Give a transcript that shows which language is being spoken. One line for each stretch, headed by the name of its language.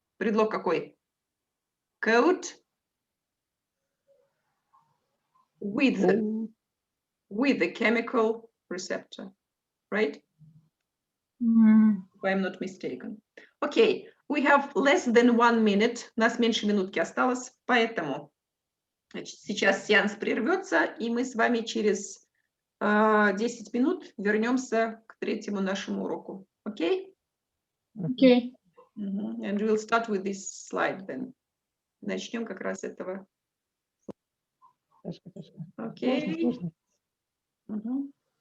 Russian: Предлог какой?
English: Coat with the chemical receptor, right? If I'm not mistaken. Okay, we have less than 1 minute.
Russian: У нас меньше минутки осталось, поэтому значит, сейчас сеанс прервется, и мы с вами через 10 минут вернемся к третьему нашему уроку. Окей?
English: Okay. And we'll start with this slide then.
Russian: Начнем как раз этого. Окей.